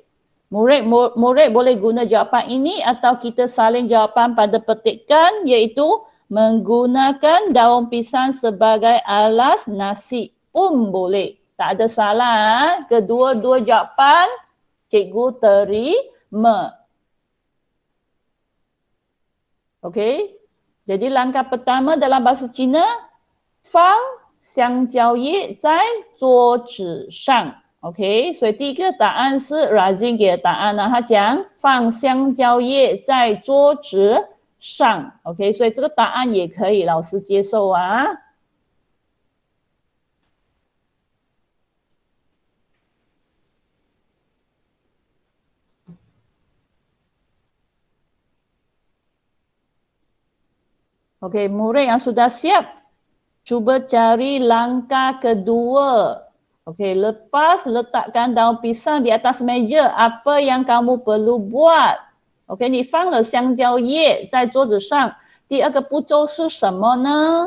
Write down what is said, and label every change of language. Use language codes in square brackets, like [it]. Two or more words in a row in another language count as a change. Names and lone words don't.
[ms] Murid boleh guna jawapan ini atau kita salin jawapan pada petikan iaitu menggunakan daun pisang sebagai alas nasi pun boleh. Tak ada salah. Kedua-dua jawapan cikgu terima. Okey. Jadi langkah pertama dalam bahasa Cina, [zh] 放香蕉叶在桌子上 OK， 所以第一个答案是 Razin 给的答案呢，他讲放香蕉叶在桌子上 OK， 所以这个答案也可以老师接受啊。OK， [ms] murid yang sudah siap, cuba cari langkah kedua. Okey, lepas letakkan daun pisang di atas meja, apa yang kamu perlu buat? Okey, [zh] 你放了香蕉叶在桌子上，第二个步骤是什么呢？